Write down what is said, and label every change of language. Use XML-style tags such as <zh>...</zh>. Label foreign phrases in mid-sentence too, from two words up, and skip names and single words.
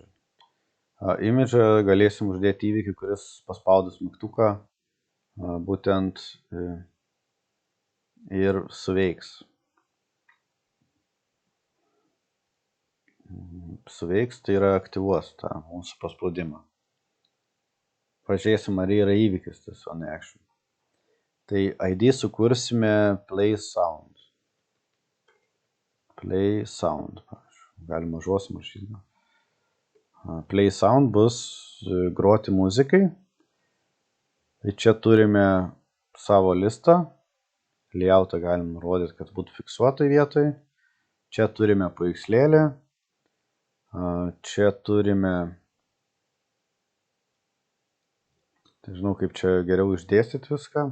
<lt>Imidžą galėsim uždėti įvykį, kuris paspaudus mygtuką būtent ir suveiks. Suveiks, tai yra aktyvuos tą mūsų paspaudimą. Pažiūrėsim, ar yra įvykis tas</lt> <en>on action.</en> <lt>Tai ID sukursime</lt> <en>play sound. Play sound. Galima mažos mašyną. Play sound</en> <lt>bus groti muzikai. Tai čia turime savo listą. Layoutą galim nurodyti, kad būtų fiksuotai vietoj. Čia turime paveikslėlį. Čia turime, žinau kaip čia geriau išdėstyti viską.</lt>